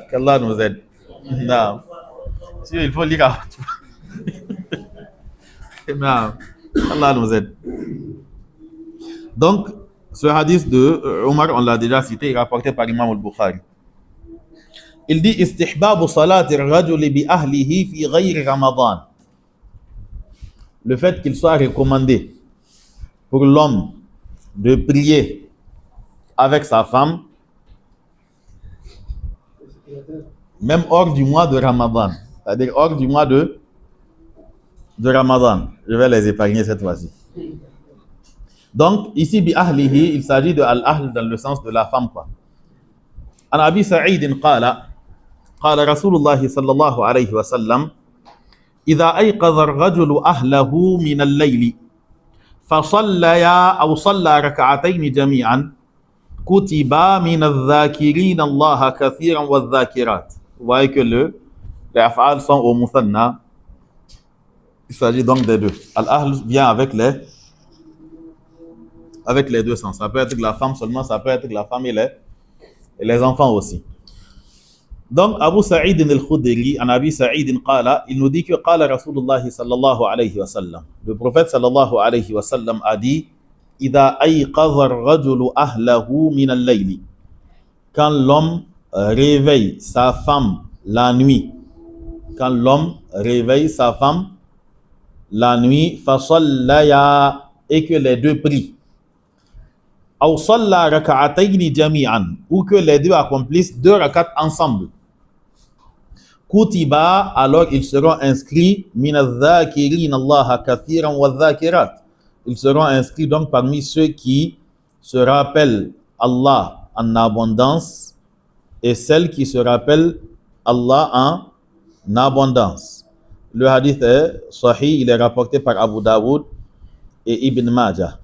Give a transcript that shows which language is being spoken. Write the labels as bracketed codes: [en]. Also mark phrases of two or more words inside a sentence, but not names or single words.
[fr] Qu'Allah nous aide. Non. Si, il faut lire à non. Allah nous aide. Donc, ce hadith de Omar, on l'a déjà cité, rapporté par Imam al-Bukhari. Il dit [ar] استحباب صلاة الرجل بأهله في غير رمضان. [fr] Le fait qu'il soit recommandé pour l'homme de prier avec sa femme, même hors du mois de Ramadan, c'est-à-dire hors du mois de Ramadan. Je vais les épargner cette fois-ci. Donc, ici, [ar] بأهله, [fr] il s'agit de al-ahl dans le sens de la femme, quoi. [ar] عن أبي سعيد قال قال رسول الله صلى الله عليه وسلم إذا أيقظ الرجل أهله من الليل فصليا أو صلى ركعتين جميعا كتبا من الذاكرين الله كثيرا والذاكرات. [fr] Vous voyez que les af'al sont au muthanna. Il s'agit donc des deux. Al-ahl vient avec les deux sens. Ça peut être la femme seulement, ça peut être la femme et les enfants aussi. Donc, [ar] Abu Sa'id al-Khudri, عن أبي سعيد قال, [fr] il nous dit que [ar] قال رسول الله صلى الله عليه وسلم. [fr] Le prophète [ar] صلى الله عليه وسلم [fr] a dit [ar] إذا أيقظ الرجل أهله من الليل. [fr] Quand l'homme réveille sa femme la nuit. Quand l'homme réveille sa femme la nuit, [ar] فصليا, [fr] et que les deux prient. [ar] أو صلى ركعتين جميعا, [fr] ou que les deux accomplissent 2 rakats ensemble. [ar] Kutiba, [fr] alors ils seront inscrits [ar] من الذاكرين الله كثيرا والذاكرات. [fr] Ils seront inscrits donc parmi ceux qui se rappellent Allah en abondance et celles qui se rappellent Allah en abondance. Le hadith est sahih, il est rapporté par Abu Daoud et Ibn Majah.